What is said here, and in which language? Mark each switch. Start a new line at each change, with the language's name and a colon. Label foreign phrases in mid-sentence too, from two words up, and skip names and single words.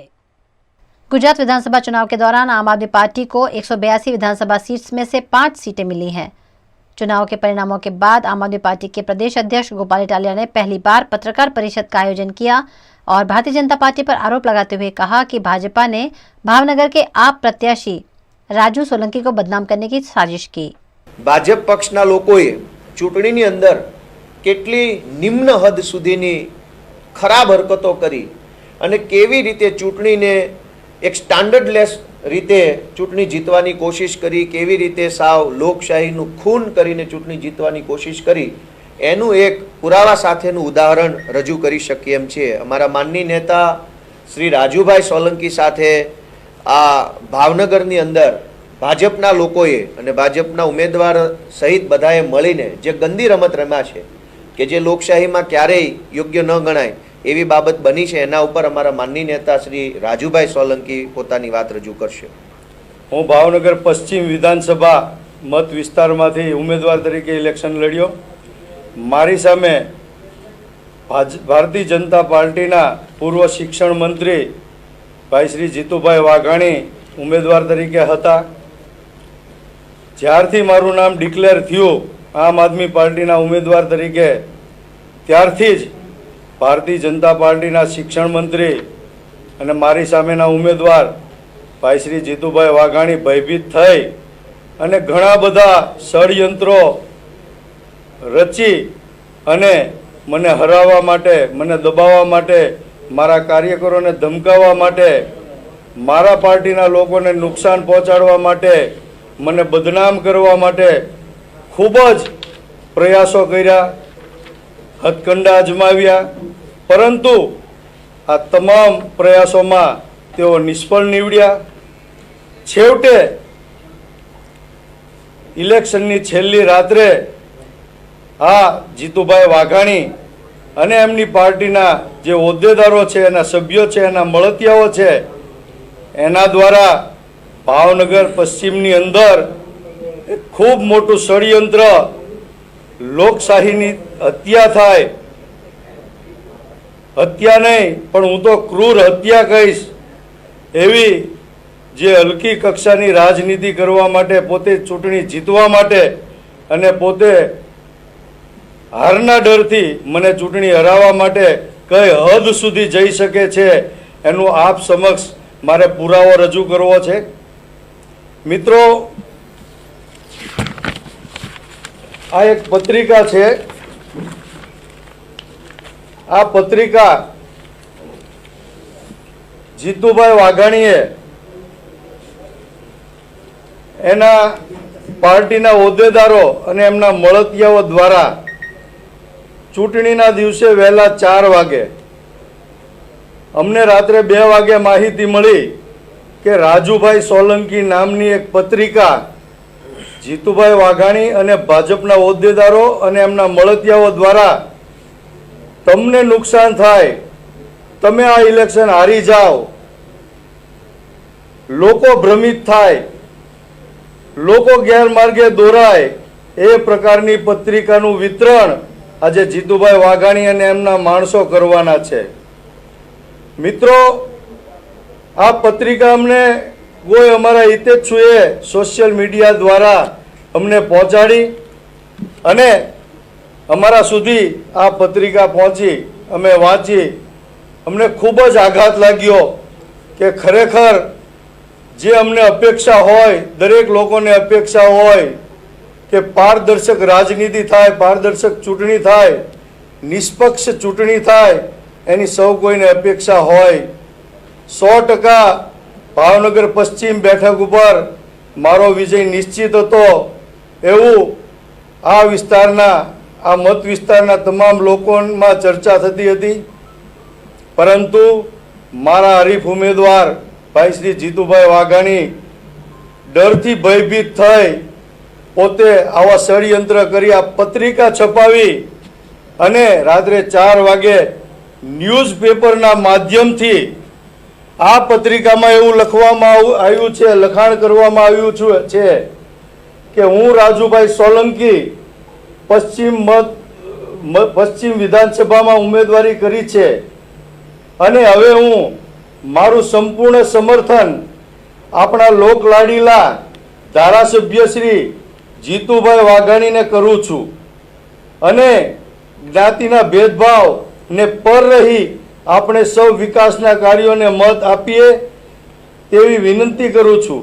Hindi: गुजरात विधानसभा चुनाव के दौरान आम आदमी पार्टी को 182 विधानसभा सीट्स में से 5 सीटें मिली हैं। चुनाव के परिणामों के बाद आम आदमी पार्टी के प्रदेश अध्यक्ष गोपाल इटालिया ने पहली बार पत्रकार परिषद का आयोजन किया और भारतीय जनता पार्टी पर आरोप लगाते हुए कहा कि भाजपा ने भावनगर के आप प्रत्याशी राजू सोलंकी को बदनाम करने की साजिश की।
Gujarati: ભાજપ પક્ષના લોકોએ ચૂંટણીની અંદર કેટલી નિમ્ન હદ સુધીની ખરાબ હરકતો કરી અને કેવી રીતે ચૂંટણીને એક સ્ટાન્ડર્ડલેસ રીતે ચૂંટણી જીતવાની કોશિશ કરી, કેવી રીતે સાવ લોકશાહીનું ખૂન કરીને ચૂંટણી જીતવાની કોશિશ કરી એનું એક પુરાવા સાથેનું ઉદાહરણ રજૂ કરી શકીએ એમ છે। અમારા માનનીય નેતા શ્રી રાજૂભાઈ સોલંકી સાથે આ ભાવનગરની અંદર ભાજપના લોકોએ અને ભાજપના ઉમેદવાર સહિત બધાએ મળીને જે ગંદી રમત રમ્યા છે કે જે લોકશાહીમાં ક્યારેય યોગ્ય ન ગણાય એવી બાબત બની છે, એના ઉપર અમારા માનનીય નેતા શ્રી રાજૂભાઈ સોલંકી પોતાની વાત રજૂ કરશે। હું ભાવનગર પશ્ચિમ વિધાનસભા મત વિસ્તારમાંથી ઉમેદવાર તરીકે ઇલેક્શન લડ્યો। મારી સામે ભારતીય જનતા પાર્ટીના પૂર્વ શિક્ષણ મંત્રી ભાઈ શ્રી જીતુભાઈ વાઘાણી ઉમેદવાર તરીકે હતા। જ્યારથી મારૂ નામ ડિક્લેર થયું આમ આદમી પાર્ટીના ઉમેદવાર તરીકે ત્યારથી જ ભારતીય જનતા પાર્ટીના શિક્ષણ મંત્રી અને મારી સામેના ઉમેદવાર ભાઈ શ્રી જીતુભાઈ વાઘાણી ભયભીત થઈ અને ઘણા બધા ષડ્યંત્રો રચી અને મને હરાવા માટે, મને દબાવા માટે, મારા કાર્યકરોને ધમકાવા માટે, મારા પાર્ટીના લોકોને નુકસાન પહોંચાડવા માટે, મને બદનામ કરવા માટે ખૂબ જ પ્રયાસો કર્યા, હથકંડા અજમાવ્યા, પરંતુ આ તમામ પ્રયાસો મેં તેઓ નિષ્ફળ નિવડ્યા। છેવટે ઇલેક્શનની છેલ્લી રાત્રે આ જીતુભાઈ વાઘાણી અને એમની પાર્ટીના જે હોદ્દેદારો છે, એના સભ્યો છે, એના મળતિયાઓ છે, એના દ્વારા ભાવનગર પશ્ચિમની અંદર ખૂબ मोटું ષડયંત્ર લોકશાહીની હત્યા થાય, હત્યા નહીં પણ હું તો ક્રૂર હત્યા કહીશ એવી જે હલકી કક્ષાની રાજનીતિ કરવા માટે, પોતે ચૂંટણી જીતવા માટે અને પોતે હારના ડરથી મને ચૂંટણી હરાવા માટે કઈ હદ સુધી જઈ શકે છે એનું આપ સમક્ષ મારે પુરાવો રજૂ કરવો છે। मित्रों, આ એક પત્રિકા છે, આ પત્રિકા જીતુભાઈ વાઘાણીએ એના પાર્ટીના હોદ્દેદારો અને એમના મળતિયાઓ દ્વારા ચૂંટણીના દિવસે વહેલા 4 વાગે અમને રાત્રે 2 વાગે માહિતી મળી કે રાજૂભાઈ સોલંકી નામની એક પત્રિકા જીતુભાઈ વાઘાણી અને ભાજપના હોદ્દેદારો અને એમના મળતિયાઓ દ્વારા તમને નુકસાન થાય, તમે આ ઇલેક્શન હારી જાઓ, લોકો ભ્રમિત થાય, લોકો ગેરમાર્ગે દોરાય એ પ્રકારની પત્રિકાનું વિતરણ આજ જીતુભાઈ વાઘાણી અને એમના માણસો કરવાના છે। મિત્રો, આ પત્રિકા અમને કોઈ અમારા હિતેચ્છુએ સોશલ મીડિયા દ્વારા અમને પહોંચાડી અને અમારા સુધી આ પત્રિકા પહોંચી, અમે વાંચી, અમને ખૂબ જ આઘાત લાગ્યો કે ખરેખર જે અમને અપેક્ષા હોય, દરેક લોકોને અપેક્ષા હોય કે પારદર્શક રાજનીતિ થાય, પારદર્શક ચૂંટણી થાય, નિષ્પક્ષ ચૂંટણી થાય, એની સૌ કોઈને અપેક્ષા હોય। 100% ભાવનગર પશ્ચિમ બેઠક પર મારો વિજય નિશ્ચિત હતો એવં આ વિસ્તારના આ મત વિસ્તારના તમામ લોકોમાં ચર્ચા થતી હતી, પરંતુ મારા હરીફ ઉમેદવાર ભાઈ શ્રી જીતુભાઈ વાઘાણી ડરથી ભયભીત થઈ પોતે આવા ષડ્યંત્ર કરી આ પત્રિકા છપાવી અને રાત્રે 4 વાગે ન્યૂઝપેપરના માધ્યમથી આ પત્રિકામાં એવું લખવામાં આવ્યું છે, લખાણ કરવામાં આવ્યું છે કે હું રાજુભાઈ સોલંકી પશ્ચિમ વિધાનસભામાં ઉમેદવારી કરી છે અને હવે હું મારું સંપૂર્ણ સમર્થન આપણા લોકલાડીલા ધારાસભ્ય શ્રી જીતુભાઈ વાઘાણીને કરું છું અને જ્ઞાતિના ભેદભાવને પર રહી આપણે સૌ વિકાસના કાર્યોને મત આપીએ તેવી વિનંતી કરું છું.